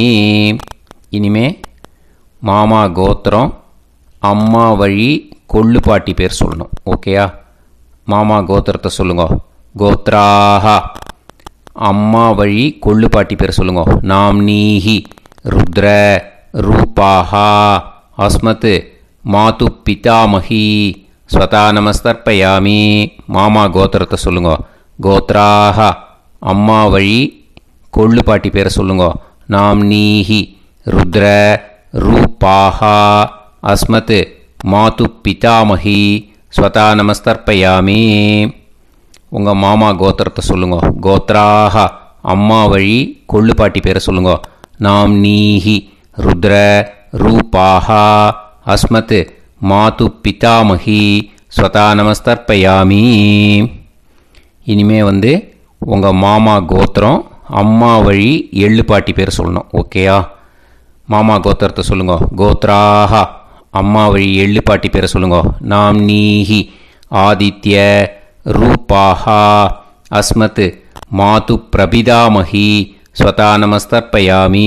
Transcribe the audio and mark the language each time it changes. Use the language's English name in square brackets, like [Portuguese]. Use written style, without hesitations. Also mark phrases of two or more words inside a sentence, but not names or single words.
[Tamil] இனிமே மாமா கோத்திரம் அம்மா வழி கொள்ளு பாட்டி பேர் சொல்லணும். ஓகேயா? மாமா கோத்திரத்தை சொல்லுங்க. கோத்ராக அம்மா வழி கொள்ளுப்பாட்டி பேர் சொல்லுங்க. [Sanskrit] नाम्नीः रुद्र रूपाः अस्मत् मातुः पितामही स्वधा नमस्तर्पयामि. [Tamil] மாமா கோத்திரத்தை சொல்லுங்க. கோத்ராஹ அம்மா வழி கொள்ளுப்பாட்டி பேரை சொல்லுங்க. [Sanskrit] नाम्नीः रुद्र रूपाः अस्मत् मातुः पितामही स्वधा नमस्तर्पयामि. [Tamil] உங்கள் மாமா கோத்திரத்தை சொல்லுங்க. கோத்ராஹ அம்மா வழி கொள்ளுப்பாட்டி பேரை சொல்லுங்க. [Sanskrit] नाम्नीः रुद्र रूपाः अस्मत् मातुः पितामही स्वधा नमस्तर्पयामि. [Tamil] இனிமே உங்கள் மாமா கோத்திரம் அம்மா வழி எள்ளுப்பாட்டி பேர் சொல்லணும். ஓகேயா? மாமா கோத்திரத்தை சொல்லுங்க. கோத்ராஹ அம்மா வழி எள்ளுப்பாட்டி பேரை சொல்லுங்க. [Sanskrit] नाम्नीः आदित्य रूपाः अस्मत् मातुः प्रपितामही स्वधा नमस्तर्पयामि.